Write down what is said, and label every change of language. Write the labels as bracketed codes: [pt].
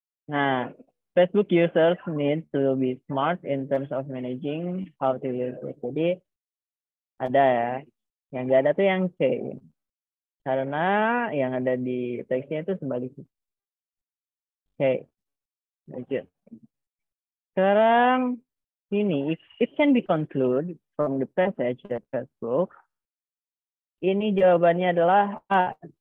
[en] Nah, Facebook users need to be smart in terms of managing how to use it. [id] Jadi ada ya, yang nggak ada tuh yang C. Karena yang ada di teksnya itu sebaliknya. Oke, lanjut. Sekarang ini, [en] it can be concluded from the passage that Facebook. [id] Ini jawabannya adalah A.